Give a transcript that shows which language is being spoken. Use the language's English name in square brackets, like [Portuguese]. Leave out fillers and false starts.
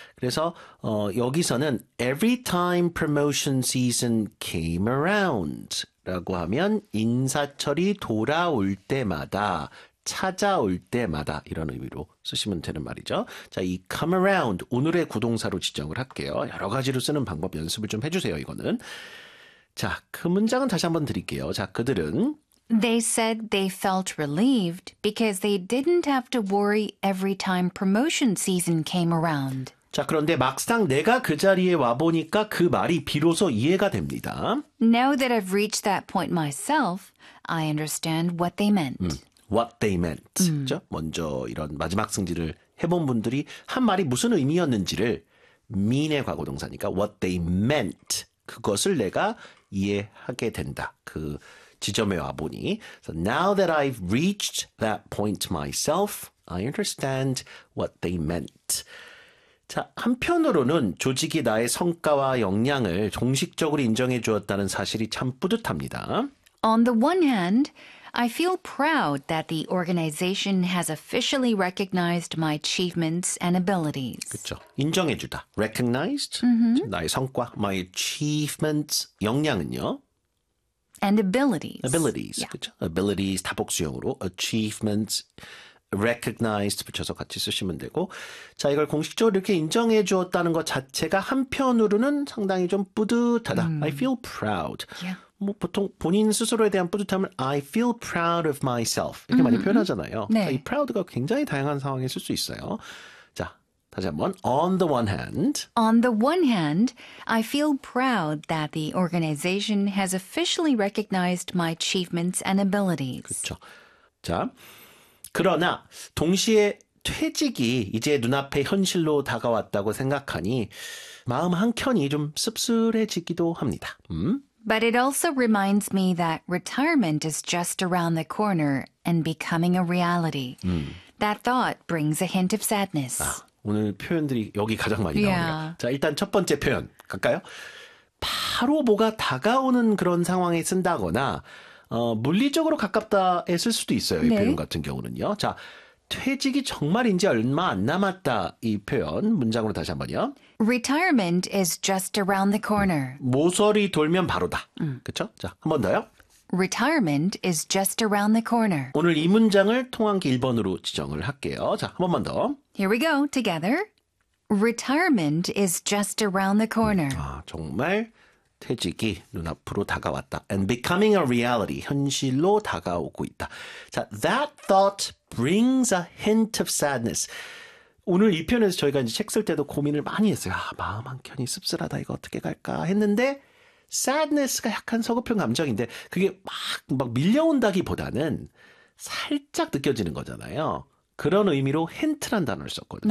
[Korean] 그래서 여기서는 [English] every time promotion season came around [Korean] 라고 하면 인사철이 돌아올 때마다, 찾아올 때마다 이런 의미로 쓰시면 되는 말이죠. 자, 이 come around 오늘의 구동사로 지정을 할게요. 여러 가지로 쓰는 방법 연습을 좀 해주세요. 이거는 자, 그 문장은 다시 한번 드릴게요. 자, 그들은 [English] They said they felt relieved because they didn't have to worry every time promotion season came around. [Korean] 자, 그런데 막상 내가 그 자리에 와 보니까 그 말이 비로소 이해가 됩니다. [English] Now that I've reached that point myself, I understand what they meant. What they meant. [Korean] 먼저 이런 마지막 승진을 해본 분들이 한 말이 무슨 의미였는지를 mean의 과거동사니까 what they meant. 그것을 내가 이해하게 된다. 그 지점에 와보니. [English] So now that I've reached that point myself, I understand what they meant. [Korean] 자, 한편으로는 조직이 나의 성과와 역량을 공식적으로 인정해 주었다는 사실이 참 뿌듯합니다. [English] On the one hand, I feel proud that the organization has officially recognized my achievements and abilities. [Korean] 그렇죠. 인정해 주다. Recognized. Mm-hmm. 나의 성과. [English] My achievements. [Korean] 역량은요? [English] And abilities. Abilities. Yeah. [Korean] 그렇죠. Abilities. 다복수형으로. Achievements. Recognized. 붙여서 같이 쓰시면 되고. 자, 이걸 공식적으로 이렇게 인정해 주었다는 것 자체가 한편으로는 상당히 좀 뿌듯하다. Mm. [English] I feel proud. Yeah. [Korean] 뭐 보통 본인 스스로에 대한 뿌듯함을 [English] I feel proud of myself [Korean] 이렇게 많이 표현하잖아요. 네. 이 proud가 굉장히 다양한 상황에 쓸 수 있어요. 자, 다시 한번 [English] On the one hand, I feel proud that the organization has officially recognized my achievements and abilities. [Korean] 그렇죠. 자, 그러나 동시에 퇴직이 이제 눈앞에 현실로 다가왔다고 생각하니 마음 한켠이 좀 씁쓸해지기도 합니다. [English] But it also reminds me that retirement is just around the corner and becoming a reality. That thought brings a hint of sadness. [Korean] 아, 오늘 표현들이 여기 가장 많이 나오네요. [English] Yeah. [Korean] 자, 일단 첫 번째 표현 갈까요? 바로 뭐가 다가오는 그런 상황에 쓴다거나 물리적으로 가깝다에 쓸 수도 있어요. 이 네. 표현 같은 경우는요. 자, 퇴직이 정말 이제 얼마 안 남았다 이 표현 문장으로 다시 한번요. [English] Retirement is just around the corner. [Korean] 모서리 돌면 바로다. 그렇죠? 자, 한 번 더요. [English] Retirement is just around the corner. [Korean] 오늘 이 문장을 통한기 1번으로 지정을 할게요. 자, 한 번만 더. [English] Here we go together. Retirement is just around the corner. [Korean] 아, 정말 퇴직이 눈앞으로 다가왔다. [English] And becoming a reality. [Korean] 현실로 다가오고 있다. [English] 자, that thought brings a hint of sadness. [Korean] 오늘 이 표현에서 저희가 이제 책 쓸 때도 고민을 많이 했어요. 아, 마음 한 켠이 씁쓸하다. 이거 어떻게 갈까 했는데 sadness가 약간 서글픈 감정인데 그게 막 밀려온다기보다는 살짝 느껴지는 거잖아요. 그런 의미로 hint란 단어를 썼거든요.